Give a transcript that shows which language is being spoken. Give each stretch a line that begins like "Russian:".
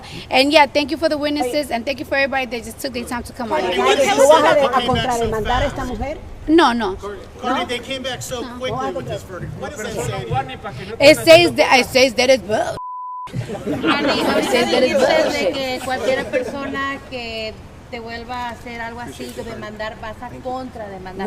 English: And yeah, thank you for the witnesses and thank you for everybody that just took their time to come out here.
Spanish: ¿Tú vas a contrademandar a esta mujer? No.
English: Cardi, they came back so quickly with this verdict. What does that say to you? It says that it's bull.
Spanish: Ahorita dices de que cualquier persona que te vuelva a hacer algo así, que demandar, vas a contrademandar.